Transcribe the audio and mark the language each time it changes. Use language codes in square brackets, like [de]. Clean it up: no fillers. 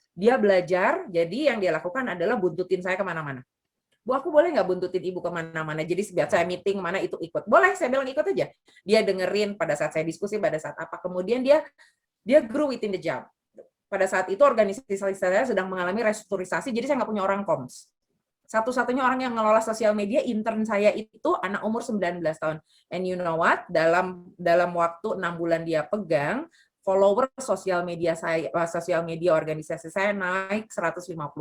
[id] Dia belajar, jadi yang dia lakukan adalah buntutin saya kemana-mana. Bu, aku boleh nggak buntutin ibu kemana-mana? Jadi setiap saya meeting mana itu ikut. Boleh, saya bilang ikut aja. Dia dengerin pada saat saya diskusi, pada saat apa. Kemudian dia [en] grow within the job. [id] Pada saat itu organisasi saya sedang mengalami restrukturisasi, jadi saya nggak punya orang comms. Satu-satunya orang yang ngelola sosial media intern saya itu anak umur 19 tahun. [en] And you know what? [id] Dalam waktu 6 bulan dia pegang, follower sosial media organisasi saya naik 150%.